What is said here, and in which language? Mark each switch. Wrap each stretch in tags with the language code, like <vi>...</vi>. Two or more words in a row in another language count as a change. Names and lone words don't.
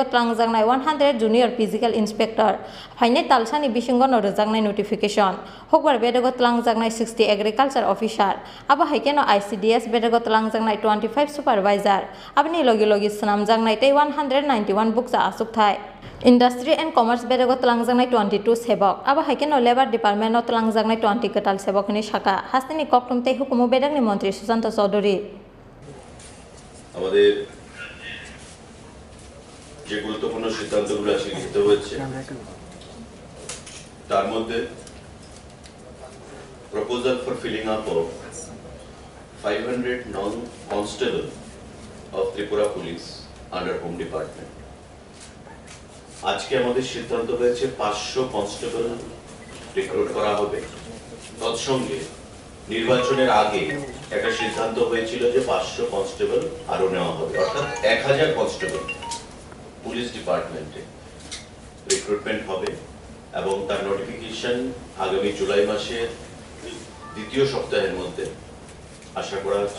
<trp>Twlangjaknai 100</trp> <en>Junior Physical Inspector</en> <trp>Phaine Talsani Bisingono Rojaknai Notification Hokbar Bedego Twlangjaknai 60</trp> <en>Agriculture Officer</en> <trp>Aba Haikeno ICDS Bedego Twlangjaknai 25 Supervisor Abni Logi Swnamjaknai 191 Bukcha Achukthai</trp> <en>Industry and Commerce</en> <trp>Bedego Twlangjaknai 22 Sebok Aba Haikeno</trp> <en>Labor Department</en> <trp>of Twlangjaknai 20 Ketal Sebokni Shaka Hastini Kokthum Tei Hukumu Bedegni Montri Susanto Chaudhuri</trp> <bn>আমাদের যে গুরুত্বপূর্ণ সিদ্ধান্তগুলো আজকে নিতে হয়েছে তার মধ্যে</bn> <en>proposal for filling up of 500 non-constable of Tripura Police under Home Department.</en> <bn>আজকে আমাদের সিদ্ধান্ত হয়েছে 500 কনস্টেবল রিক্রুট করা হবে। তৎসঙ্গে নির্বাচনের আগে একটা সিদ্ধান্ত হয়েছিল যে 500 কনস্টেবল আরো নেওয়া হবে, অর্থাৎ 1000 কনস্টেবল</bn> <en>police departmente</en> <bn>রিক্রুটমেন্ট হবে এবং তার নোটিফিকেশন আগামী জুলাই মাসের দ্বিতীয় সপ্তাহের মধ্যে আশা করা হচ্ছে।</bn>